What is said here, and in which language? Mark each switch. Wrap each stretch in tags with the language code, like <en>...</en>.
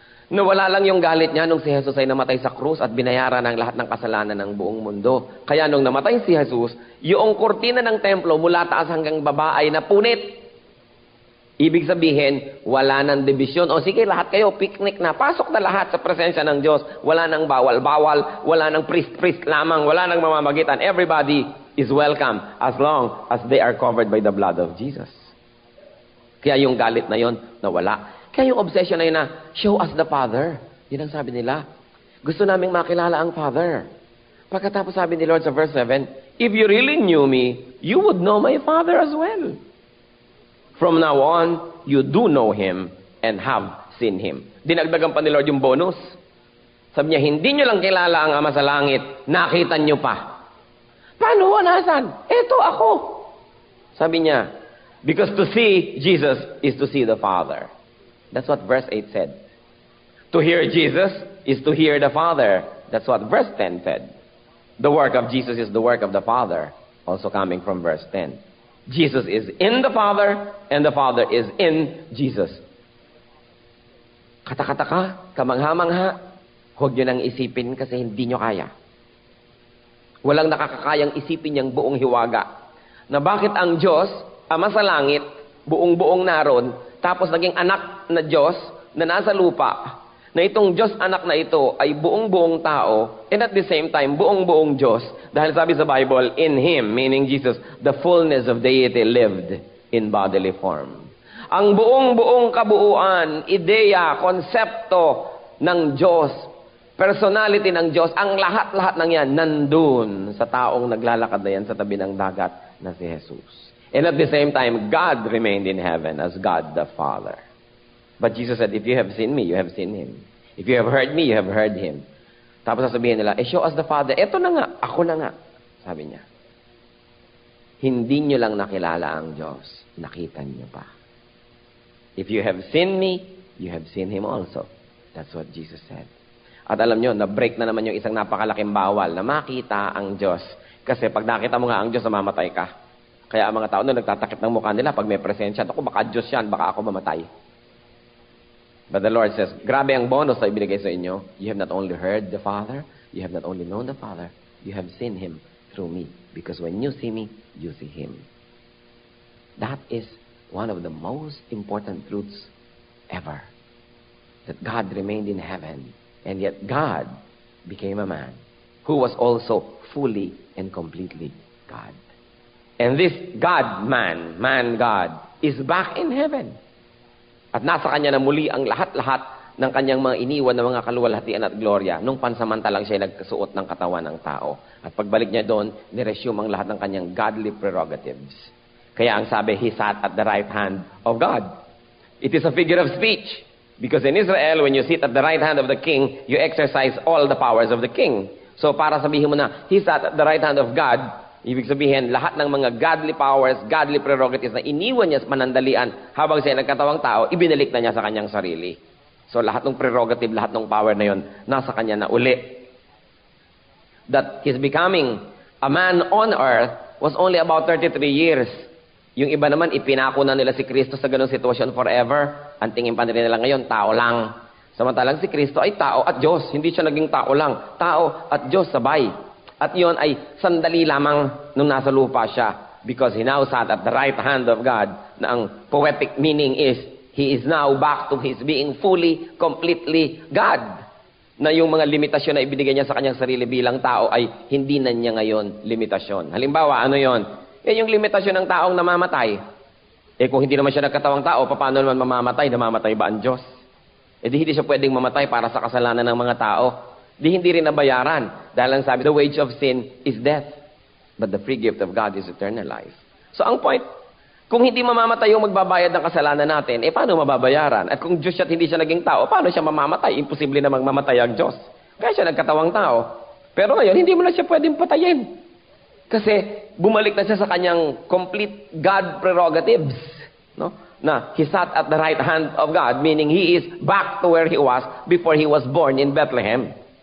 <tl>Nawala lang yung galit niya nung si Jesus ay namatay sa krus at binayaran ang lahat ng kasalanan ng buong mundo. Kaya nung namatay si Jesus, yung kurtina ng templo mula taas hanggang baba ay napunit. Ibig sabihin, wala nang dibisyon. O sige, lahat kayo, picnic na. Pasok na lahat sa presensya ng Diyos. Wala nang bawal-bawal, wala nang priest-priest lamang, wala nang mamamagitan.</tl> <en>Everybody is welcome as long as they are covered by the blood of Jesus.</en> <tl>Kaya yung galit na yon nawala. Kaya yung obsession na yun na,</tl> <en>show us the Father.</en> <tl>Yun ang sabi nila. Gusto naming makilala ang Father. Pagkatapos sabi ni Lord sa verse 7,</tl> <en>if you really knew me, you would know my Father as well. From now on, you do know Him and have seen Him.</en> <tl>Dinagdagan pa ni Lord yung bonus. Sabi niya, hindi nyo lang kilala ang Ama sa langit, nakita nyo pa. Paano? Nasaan? Eto ako. Sabi niya,</tl> <en>because to see Jesus is to see the Father. That's what verse 8 said. To hear Jesus is to hear the Father. That's what verse 10 said. The work of Jesus is the work of the Father. Also coming from verse 10. Jesus is in the Father and the Father is in Jesus.</en> <tl>Katakataka, kamangha-mangha, huwag nyo nang isipin kasi hindi nyo kaya. Walang nakakakayang isipin yung buong hiwaga. Na bakit ang Diyos, Ama sa langit, buong-buong naroon, tapos naging anak na Diyos na nasa lupa, na itong Diyos anak na ito ay buong-buong tao,</tl> <en>and at the same time,</en> <tl>buong-buong Diyos. Dahil sabi sa Bible,</tl> <en>in Him, meaning Jesus, the fullness of deity lived in bodily form.</en> <tl>Ang buong-buong kabuuan, ideya, konsepto ng Diyos, personality ng Diyos, ang lahat-lahat ng yan, nandun sa taong naglalakad na yan sa tabi ng dagat na si Jesus.</tl> <en>And at the same time, God remained in heaven as God the Father. But Jesus said, if you have seen me, you have seen Him. If you have heard me, you have heard Him.</en> <tl>Tapos sasabihin nila,</tl> <en>show us the Father.</en> <tl>Eto na nga, ako na nga. Sabi niya. Hindi nyo lang nakilala ang Diyos. Nakita nyo pa.</tl> <en>If you have seen me, you have seen Him also. That's what Jesus said.</en> <tl>At alam nyo, na-break na naman yung isang napakalaking bawal na makita ang Diyos. Kasi pag nakita mo nga ang Diyos, mamamatay ka. Kaya ang mga tao na nagtatakip ng mukha nila pag may presensya, ako baka Diyos yan, baka ako mamatay.</tl> <en>But the Lord says,</en> <tl>grabe ang bonus na ibinigay sa inyo.</tl> <en>You have not only heard the Father, you have not only known the Father, you have seen Him through me. Because when you see me, you see Him. That is one of the most important truths ever. That God remained in heaven, and yet God became a man who was also fully and completely God. And this God-man, man-God, is back in heaven.</en> <tl>At nasa Kanya na muli ang lahat-lahat ng Kanyang mga iniwan na mga kaluwalhatian at gloria nung pansamantalang siya nagkasuot ng katawan ng tao. At pagbalik niya doon, niresume ang lahat ng Kanyang</tl> <en>godly prerogatives.</en> <tl>Kaya ang sabi,</tl> <en>He sat at the right hand of God. It is a figure of speech. Because in Israel, when you sit at the right hand of the king, you exercise all the powers of the king.</en> <tl>So para sabihin mo na,</tl> <en>He sat at the right hand of God,</en> <tl>ibig sabihin, lahat ng mga</tl> <en>godly powers, godly prerogatives</en> <tl>na iniwan niya sa panandalian habang siya nagkatawang tao, ibinalik na niya sa kanyang sarili. So lahat ng prerogative, lahat ng power na yon, nasa kanya na uli.</tl> <en>That His becoming a man on earth was only about 33 years.</en> <tl>Yung iba naman, ipinako na nila si Kristo sa ganung sitwasyon forever. Ang tingin pa nila ngayon, tao lang. Samantalang si Kristo ay tao at Diyos. Hindi siya naging tao lang. Tao at Diyos sabay. At yon ay sandali lamang nung nasa lupa siya.</tl> <en>Because He now sat at the right hand of God.</en> <tl>Na ang</tl> <en>poetic meaning is, He is now back to His being fully, completely God.</en> <tl>Na yung mga limitasyon na ibinigay niya sa kanyang sarili bilang tao ay hindi na niya ngayon limitasyon. Halimbawa, ano yon? Yung limitasyon ng taong namamatay. Kung hindi naman siya nagkatawang tao, paano naman mamamatay? Namamatay ba ang Diyos? di hindi siya pwedeng mamatay para sa kasalanan ng mga tao. Di hindi rin nabayaran. Dahil ang sabi,</tl> <en>the wage of sin is death. But the free gift of God is eternal life.</en> <tl>So ang point, kung hindi mamamatay yung magbabayad ng kasalanan natin, paano mababayaran? At kung Diyos siya at hindi siya naging tao, paano siya mamamatay? Imposible na mamatay ang Diyos. Kaya siya nagkatawang tao. Pero ngayon, hindi mo na siya pwedeng patayin. Kasi bumalik na siya sa kanyang</tl> <en>complete God prerogatives.</en> <tl>No? Na</tl> <en>he sat at the right hand of God, meaning he is back to where he was before he was born in Bethlehem.</en>